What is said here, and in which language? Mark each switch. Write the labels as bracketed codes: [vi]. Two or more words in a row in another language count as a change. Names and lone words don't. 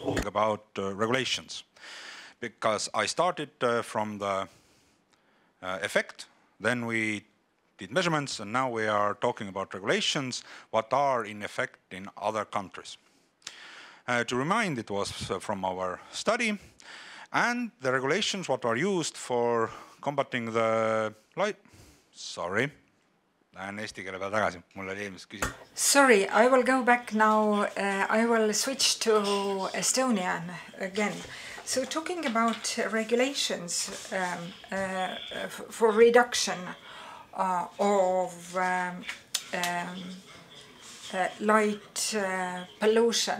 [en] about regulations, because I started from the effect, then we did measurements, and now we are talking about regulations, what are in effect in other countries. To remind, it was from our study, and the regulations what are used for combating the light. Sorry, [et] lähen eesti keele peale tagasi, mul oli eelmises küsimus. [en] Sorry, I will go back now. I will switch to Estonian again. So talking about regulations for reduction of light pollution.